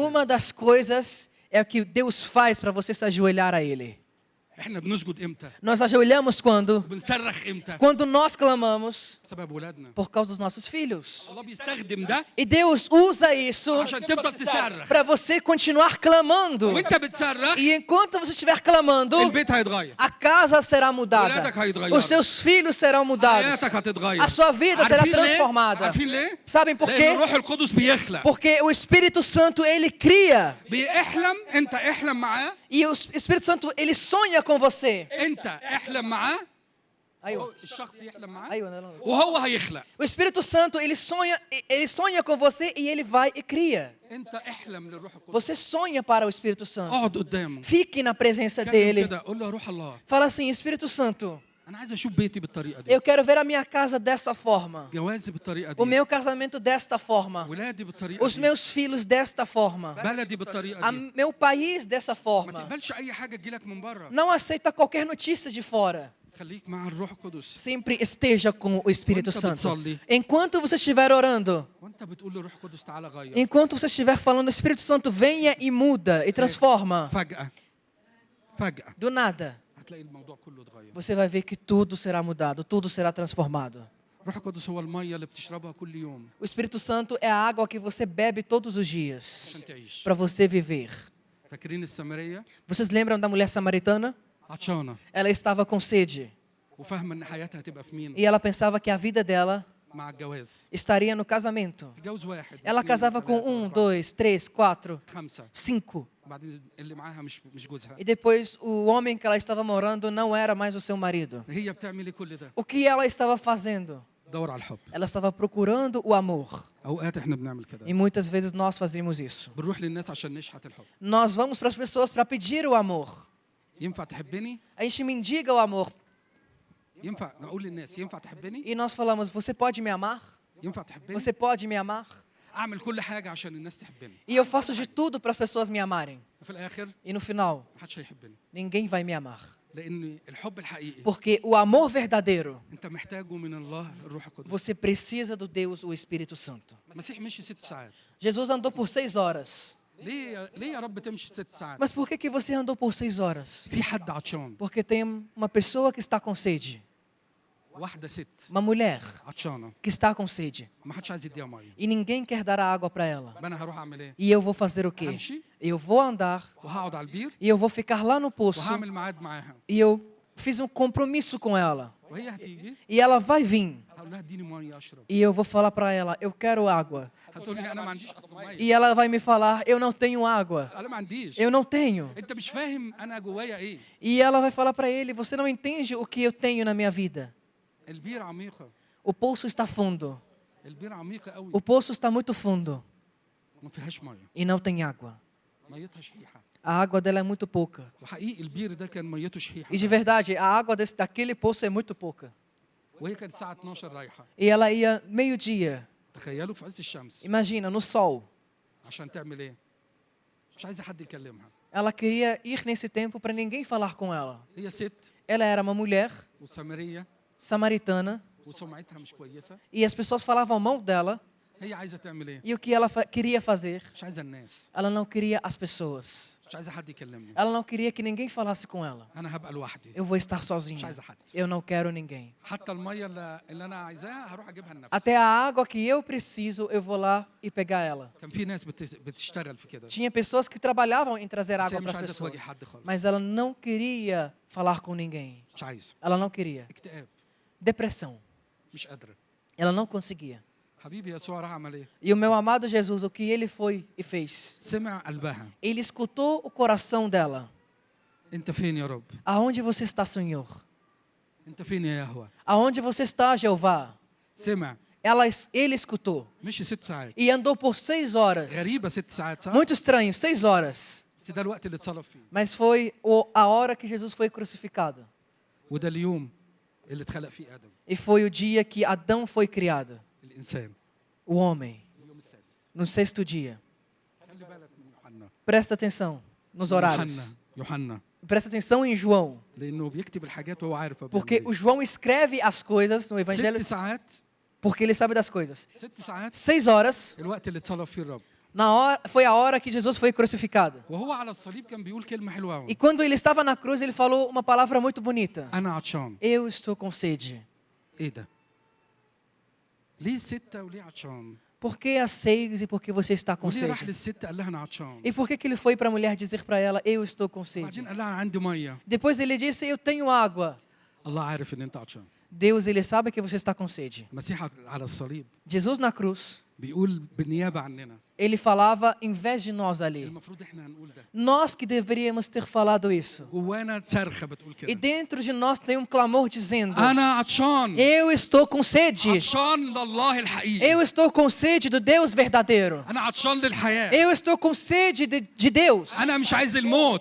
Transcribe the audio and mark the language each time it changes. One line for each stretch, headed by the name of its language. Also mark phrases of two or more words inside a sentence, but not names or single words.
Portuguese: uma das coisas é o que Deus faz para você se ajoelhar a Ele.
Arabic: احنا بنسجد امتى؟
Portuguese: Nós ajoelhamos quando?
Arabic: بنصرخ امتى؟
Portuguese: Quando nós clamamos
Arabic: بسبب ولادنا.
Portuguese: por causa dos nossos filhos.
Arabic: الله بيستخدم ده
Portuguese: E Deus usa isso
Arabic: عشان تفضل تصرخ.
Portuguese: para você continuar clamando.
Arabic: وانت بتصرخ
Portuguese: E enquanto você estiver clamando,
Arabic: البيت هيتغير.
Portuguese: a casa será mudada.
Arabic: ولادك هيتغيروا.
Portuguese: Os seus filhos serão mudados.
Arabic: حياتك هتتغير.
Portuguese: A sua vida será
Arabic: عارفين ليه؟
Portuguese: transformada.
Arabic: عارفين ليه؟
Portuguese: Sabem por
Arabic: لأن
Portuguese: quê?
Arabic: الروح القدس بيخلق.
Portuguese: Porque o Espírito Santo, ele cria.
Arabic: بيحلم انت احلم معاه.
Portuguese: E o Espírito Santo, ele sonha com você.
Arabic: انت احلم معاه.
Portuguese: Aí,
Arabic: الشخص يحلم معاه.
Portuguese: aí, não, não.
Arabic: وهو هيخلق.
Portuguese: O Espírito Santo, ele sonha com você e ele vai e cria.
Arabic: انت احلم للروح القدس.
Portuguese: Você sonha para o Espírito Santo.
Arabic: اقعد قدامه.
Portuguese: Fique na presença
Arabic: كلم
Portuguese: dele.
Arabic: كده قول له يا روح الله
Portuguese: Fala assim: Espírito Santo,
Arabic: انا عايز اشوف بيتي بالطريقه دي.
Portuguese: eu quero ver a minha casa dessa forma.
Arabic: جوازي بالطريقه
Portuguese: O
Arabic: دي.
Portuguese: meu casamento desta forma.
Arabic: ولادي بالطريقه
Portuguese: Os
Arabic: دي.
Portuguese: meus filhos desta forma.
Arabic: بلدي بالطريقه دي.
Portuguese: Meu país dessa
Arabic: ما
Portuguese: forma.
Arabic: تقبلش اي حاجه تجيلك من بره.
Portuguese: Não aceita qualquer notícia de fora.
Arabic: خليك مع الروح القدس.
Portuguese: Sempre esteja com o Espírito Quando Santo.
Arabic: بتصلي.
Portuguese: Enquanto você estiver orando,
Arabic: وانت بتقول للروح القدس تعالى غير.
Portuguese: enquanto você estiver falando, o Espírito Santo venha e muda e transforma.
Arabic: فجأة
Portuguese: Do nada,
Arabic: هتلاقي الموضوع كله اتغير.
Portuguese: você vai ver que tudo será mudado, tudo será transformado.
Arabic: الروح القدس هو الميه اللي بتشربها كل يوم
Portuguese: O Espírito Santo é a água que você bebe todos os dias
Arabic: عشان تعيش.
Portuguese: para você viver.
Arabic: فاكرين السامريه
Portuguese: Vocês lembram da mulher samaritana?
Arabic: عطشانه
Portuguese: Ela estava com sede
Arabic: وفاهمه ان حياتها هتبقى في مين؟
Portuguese: e ela pensava que a vida dela
Arabic: مع الجواز.
Portuguese: estaria no casamento.
Arabic: تتجوز واحد.
Portuguese: Ela
Arabic: اتنين،
Portuguese: casava com
Arabic: تلاتة،
Portuguese: 2, 3, 4,
Arabic: خمسه
Portuguese: 5.
Arabic: بعدين اللي معاها مش جوزها.
Portuguese: E depois o homem que ela estava morando não era mais o seu marido.
Arabic: هي بتعمل ايه كل ده؟
Portuguese: O que ela estava fazendo?
Arabic: دور على الحب.
Portuguese: Ela estava procurando o amor.
Arabic: اوقات احنا بنعمل
Portuguese: E
Arabic: كده.
Portuguese: muitas vezes nós fazemos isso.
Arabic: بنروح للناس عشان نشحت الحب.
Portuguese: Nós vamos para as pessoas para pedir o amor.
Arabic: ينفع تحبني؟
Portuguese: A gente mendiga o amor
Arabic: ينفع نقول للناس ينفع تحبني؟
Portuguese: e nós falamos: você pode me amar?
Arabic: ينفع تحبني؟
Portuguese: Você pode me amar?
Arabic: اعمل كل حاجه عشان الناس تحبني.
Portuguese: E eu faço de tudo para as pessoas me amarem.
Arabic: وفي الاخر
Portuguese: E no final,
Arabic: محدش هيحبني.
Portuguese: ninguém vai me amar.
Arabic: لان الحب الحقيقي
Portuguese: Porque o amor verdadeiro,
Arabic: انت محتاجه من الله الروح القدس.
Portuguese: você precisa do Deus, o Espírito Santo.
Arabic: المسيح مشي 6 ساعات.
Portuguese: Jesus andou por 6 horas.
Arabic: ليه يا رب تمشي 6 ساعات؟
Portuguese: Mas por que você andou por 6 horas?
Arabic: في حد عطشان.
Portuguese: Porque tem uma pessoa que está com sede.
Arabic: واحده ست
Portuguese: Uma mulher
Arabic: عطشانه
Portuguese: que está com sede.
Arabic: ما حدش عايز يديها ميه.
Portuguese: E ninguém quer dar a água para ela.
Arabic: انا هروح اعمل ايه؟
Portuguese: E eu vou fazer o quê?
Arabic: همشي
Portuguese: Eu vou andar
Arabic: وهقعد على البير
Portuguese: e eu vou ficar lá no poço
Arabic: وهعمل ميعاد معاها
Portuguese: e eu fiz um compromisso com ela.
Arabic: وهي هتيجي
Portuguese: E ela vai vir.
Arabic: هقول لها اديني ميه اشرب.
Portuguese: E eu vou falar para ela: eu quero água.
Arabic: هتقول لي انا ما عنديش اصلا ميه.
Portuguese: E ela vai me falar: eu não tenho água.
Arabic: انا ما عنديش.
Portuguese: Eu não tenho.
Arabic: انت مش فاهم انا جوايا ايه.
Portuguese: E ela vai falar para ele: você não entende o que eu tenho na minha vida.
Arabic: البير عميقه.
Portuguese: O poço está fundo.
Arabic: البير عميقه قوي.
Portuguese: O poço está muito fundo
Arabic: ما فيهاش ميه.
Portuguese: e não tem água.
Arabic: ميتها شحيحه.
Portuguese: A água dela é muito pouca.
Arabic: وحقيقي البير ده كان ميته شحيحه.
Portuguese: E de verdade, a água daquele poço é muito pouca.
Arabic: وهي كانت الساعه 12 رايحه.
Portuguese: E ela ia meio-dia.
Arabic: تخيلوا في عز الشمس
Portuguese: Imagina, no sol.
Arabic: عشان تعمل ايه؟ مش عايزه حد يكلمها.
Portuguese: Ela queria ir nesse templo para ninguém falar com ela.
Arabic: هي ست
Portuguese: Ela era uma mulher
Arabic: وسامريه
Portuguese: samaritana
Arabic: وسمعتها مش كويسه.
Portuguese: e as pessoas falavam mal dela.
Arabic: هي عايزه تعمل ايه؟
Portuguese: E o que ela queria fazer?
Arabic: مش عايزه الناس،
Portuguese: Ela não queria as pessoas.
Arabic: مش عايزه حد يكلمني.
Portuguese: Ela não queria que ninguém falasse com ela.
Arabic: انا هبقى لوحدي.
Portuguese: Eu vou estar
Arabic: مش
Portuguese: sozinha.
Arabic: عايزه حد.
Portuguese: Eu não quero ninguém.
Arabic: حتى الميه اللي انا عايزاها هروح اجيبها لنفسي.
Portuguese: Até a água que eu preciso, eu vou lá e pegar ela.
Arabic: كان في ناس بتشتغل في كده.
Portuguese: Tinha pessoas que trabalhavam em trazer
Arabic: بس هي
Portuguese: água para
Arabic: مش
Portuguese: as
Arabic: عايزه تواجه
Portuguese: pessoas.
Arabic: حد خالص.
Portuguese: Mas ela não queria falar com ninguém.
Arabic: مش عايزه.
Portuguese: Ela não queria.
Arabic: اكتئاب.
Portuguese: Depressão.
Arabic: مش قادره.
Portuguese: Ela não conseguia.
Arabic: حبيبي يسوع راح عمل ايه؟
Portuguese: E o meu amado Jesus, o que ele foi e fez?
Arabic: سمع قلبها.
Portuguese: Ele escutou o coração dela.
Arabic: انت فين يا رب؟
Portuguese: Aonde você está, Senhor?
Arabic: انت فين يا يهوه؟
Portuguese: Aonde você está, Jeová?
Arabic: سمع.
Portuguese: Ele escutou
Arabic: مشي 6 ساعات.
Portuguese: e andou por 6 horas.
Arabic: غريبه 6 ساعات صح؟
Portuguese: Muito estranho, 6 horas.
Arabic: بس ده الوقت اللي اتصلب فيه.
Portuguese: Mas foi a hora que Jesus foi crucificado.
Arabic: وده اليوم اللي اتخلق فيه ادم
Portuguese: E foi o dia que Adão foi criado,
Arabic: الانسان.
Portuguese: o homem,
Arabic: اليوم السادس.
Portuguese: no 6º dia.
Arabic: خلي بالك من يوحنا.
Portuguese: Presta atenção nos horários.
Arabic: يوحنا
Portuguese: Presta atenção em João,
Arabic: لانه بيكتب الحاجات وهو عارف هو
Portuguese: porque
Arabic: بيعمل
Portuguese: o João escreve as coisas no
Arabic: إيه.
Portuguese: evangelho
Arabic: 6 ساعات
Portuguese: porque ele sabe das coisas.
Arabic: 6 ساعات
Portuguese: 6 horas,
Arabic: الوقت اللي اتصلب فيه الرب.
Portuguese: foi a hora que Jesus foi crucificado.
Arabic: وهو على الصليب كان بيقول كلمه حلوه قوي.
Portuguese: E quando ele estava na cruz, ele falou uma palavra muito bonita.
Arabic: انا عطشان.
Portuguese: Eu estou com sede.
Arabic: ايه ده؟ ليه 6 وليه عطشان؟
Portuguese: Por que às 6 e por que você está com
Arabic: وليه راح
Portuguese: sede?
Arabic: للست قال لها انا عطشان؟
Portuguese: E por que ele foi para a mulher dizer para ela, eu estou com sede?
Arabic: بعدين قال لها عندي ميه.
Portuguese: Depois ele disse, eu tenho água.
Arabic: الله عارف ان انت عطشان.
Portuguese: Deus, ele sabe que você está com sede.
Arabic: المسيح على الصليب
Portuguese: Jesus na cruz,
Arabic: بيقول بالنيابه عننا.
Portuguese: ele falava em vez de nós ali.
Arabic: المفروض احنا هنقول ده.
Portuguese: Nós que deveríamos ter falado isso.
Arabic: جوانا صرخه بتقول
Portuguese: E
Arabic: كده.
Portuguese: dentro de nós tem um clamor dizendo,
Arabic: انا عطشان.
Portuguese: eu estou com sede.
Arabic: عطشان لله الحقيقي.
Portuguese: Eu estou com sede do Deus verdadeiro.
Arabic: انا عطشان للحياه.
Portuguese: Eu estou com sede de Deus.
Arabic: انا مش عايز الموت.